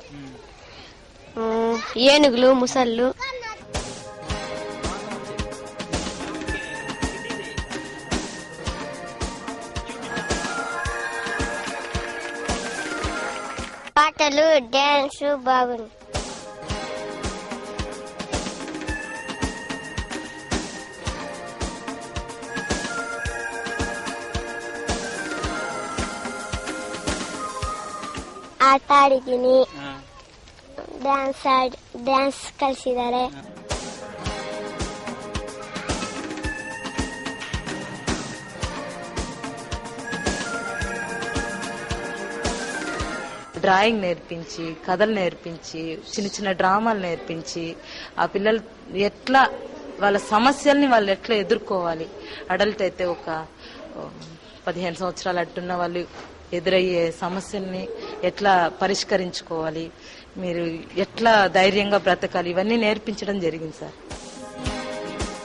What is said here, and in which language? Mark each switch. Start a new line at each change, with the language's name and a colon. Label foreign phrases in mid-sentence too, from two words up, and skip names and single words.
Telugu: ఏనుగులు, ముసళ్ళు, పాటలు, డాన్స్ బాగుంది.
Kannada: ಆಟ ಆಡಿದ್ದೀನಿ, ಡ್ಯಾನ್ಸ್ ಕಲಿಸಿದ್ದಾರೆ.
Telugu: డ్రాయింగ్ నేర్పించి, కథలు నేర్పించి, చిన్న చిన్న డ్రామాలు నేర్పించి, ఆ పిల్లలు ఎట్లా వాళ్ళ సమస్యల్ని వాళ్ళు ఎట్లా ఎదుర్కోవాలి, అడల్ట్ అయితే ఒక 15 సంవత్సరాలు అట్టున్న వాళ్ళు ఎదురయ్యే సమస్యల్ని ఎట్లా పరిష్కరించుకోవాలి, మీరు ఎట్లా ధైర్యంగా బ్రతకాలి, ఇవన్నీ నేర్పించడం జరిగింది సార్.